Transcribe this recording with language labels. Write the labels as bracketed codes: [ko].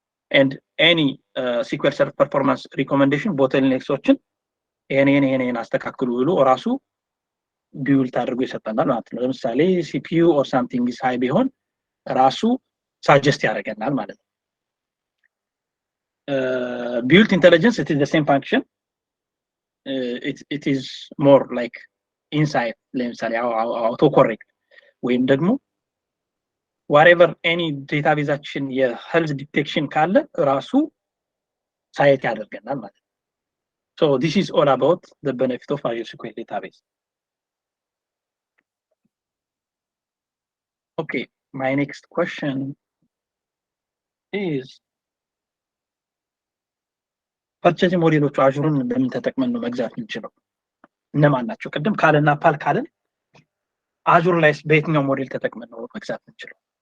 [am] and any SQL Server performance recommendation bottlenecks-ዎችን ይሄን አስተካክሉ ብሎ ራሱ ቢውልት አድርጎ ይሰጠናል ማለት ነው። ለምሳሌ [en] CPU or something is high [am] ቢሆን ራሱ ሳጀስት ያደርገናል ማለት ነው። [en] built intelligence it is the same function. It is more like inside [am] ለምሳሌ አውቶ ኮሬክት ወይም ደግሞ [en] whatever any [am] ዳታቤዛችን የሄልዝ ዲቴክሽን ካለ ራሱ ሳይት ያደርገናል ማለት ነው። [en] so this is all about the benefit of Azure SQL database. okay, my next question is [am] ፐርቼዝ ሞዴሎቹ አዙርን እንደምን ተጠቅመን ነው መግዛት የምንችለው? እነማን ናቸው? ቅድም ካለና ፓል ካለን አዙር ላይስ በየትኛው ሞዴል ተጠቅመን ነው መግዛት የምንችለው?